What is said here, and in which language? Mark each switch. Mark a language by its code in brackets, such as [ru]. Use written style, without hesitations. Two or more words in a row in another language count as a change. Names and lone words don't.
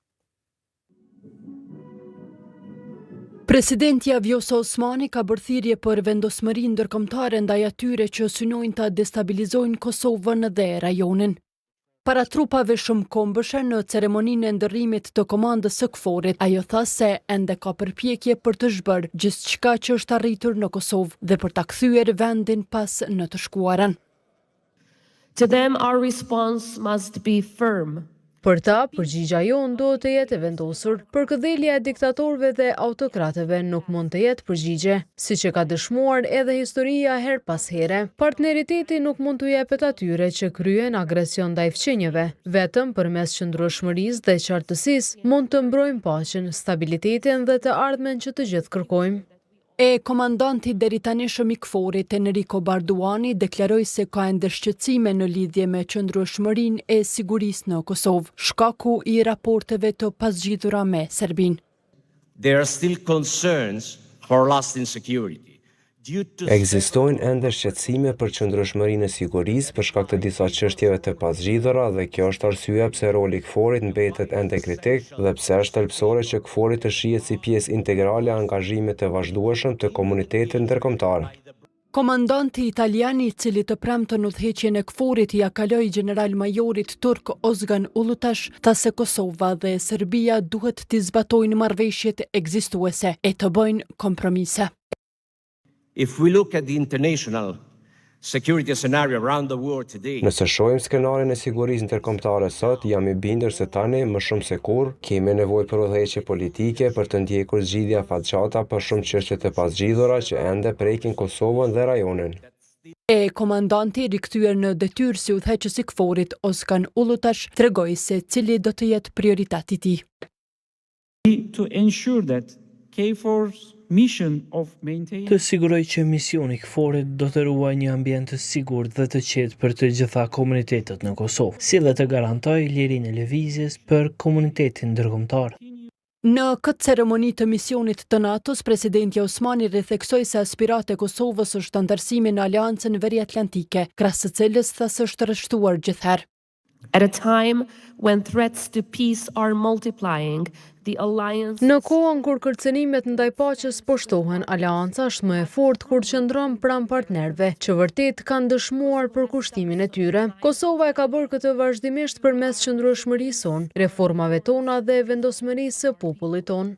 [sq] Presidentja Vjosa Osmani ka bërë thirrje për vendosmëri ndërkombëtare ndaj atyre që synojnë ta destabilizojnë Kosovën dhe rajonin. Para trupave shumë kombëshe në ceremoninë e ndërrimit të komandës së KFOR-it, ajo tha se ende ka përpjekje për të zhbërë gjithçka që është arritur në Kosovë dhe për ta kthyer vendin pas në të shkuarën. [en] To them our response must be firm. [sq] Për ta, përgjigja jonë do të jetë e vendosur. Përkëdhelja e diktatorëve dhe autokratëve nuk mund të jetë përgjigje, siç e ka dëshmuar edhe historia her pas here. Partneriteti nuk mund të jepet atyre që kryen agresion ndaj fqinjeve. Vetëm përmes qëndrueshmërisë dhe qartësisë mund të mbrojmë paqen, stabilitetin dhe të ardhmen që të gjithë kërkojmë. E komandanti deri tani shumë i KFOR-it Enrico Abarduani deklaroi se ka ende shqetësime në lidhje me qëndrueshmërinë e sigurisë në Kosovë, shkaku i raporteve të pasgjidhura me Serbinë. [en] There are still concerns for lasting security. [sq] Ekzistojnë ende shqetësime për qëndrueshmërinë e sigurisë për shkak të disa çështjeve të pasgjidhura dhe kjo është arsyeja pse roli i KFOR-it mbetet ende kritik dhe pse është thelbësore që KFOR-i të shihet si pjesë integrale e angazhimit të vazhdueshëm të komunitetit ndërkombëtar. Komandanti italian i cili të premten udhëheqjen e KFOR-it ja kaloi general-majorit turk Ozgan Ulutash, tha se Kosova dhe Serbia duhet të zbatojnë marrëveshjet ekzistuese e të bëjnë kompromise. [en] If we look at the international security scenario around the world today, [sq] Nëse shohim skenarin e sigurisë ndërkombëtare sot, jam i bindur se tani më shumë se kurrë kemi nevojë për udhëheqje politike për të ndjekur zgjidhje afatgjata për shumë çështje të pasgjidhura që ende prekin Kosovën dhe rajonin. E komandanti rikthyer në detyrë si udhëheqës i KFOR-it Ozgan Ulutash tregoi se cili do të jetë prioriteti i tij. [en] To ensure that KFOR's mission of maintaining [sq] të siguroj që misioni i KFOR-it do të ruajë një ambient të sigurt dhe të qetë për të gjitha komunitetet në Kosovë, si dhe të garantoj lirinë e lëvizjes për komunitetin ndërkombëtar. Në këtë ceremoni të misionit të NATO-s, presidentja Osmani ritheksoi se aspirata e Kosovës është antarësimi në Aleancën Veriatlantike, krahas së cilës tha se është rreshtuar gjithherë. [en] At a time when threats to peace are multiplying, the alliance [sq] Në kohën kur kërcënimet ndaj paqes po shtohen, aleanca është më e fortë kur qëndron pranë partnerëve, që vërtet kanë dëshmuar përkushtimin e tyre. Kosova e ka bërë këtë vazhdimisht përmes qëndrueshmërisë sonë, reformave tona dhe vendosmërisë së popullit tonë.